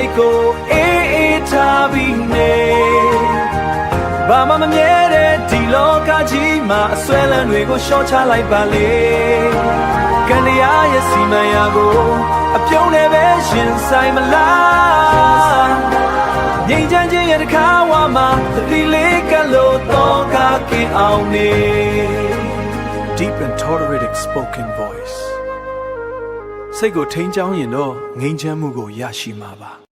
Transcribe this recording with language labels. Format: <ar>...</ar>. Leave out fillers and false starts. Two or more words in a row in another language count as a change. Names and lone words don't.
<my>တ်ကိုအေးထားပြီးနေဘာမှမမြဲတဲ့ဒီလောကကြီးမှာ အစွဲလန်းတွေကိုလျှော့ချလိုက်ပါလေကံတရားရဲ့စီမံရာကိုအပြုံးနဲ့ပဲရှင်ဆိုင်မလားငြိမ်ချမ်းခြင်းရဲ့တစ်ခါဝါမှာသတိလေးကလို့တော့ကခင်အောင်နေ</my> <en>Deep and tolerated spoken voice</en> <my>စိတ်ကိုထိန်းချောင်းရင်တော့ငြိမ်ချမ်းမှုကိုရရှိမှာပါ</my>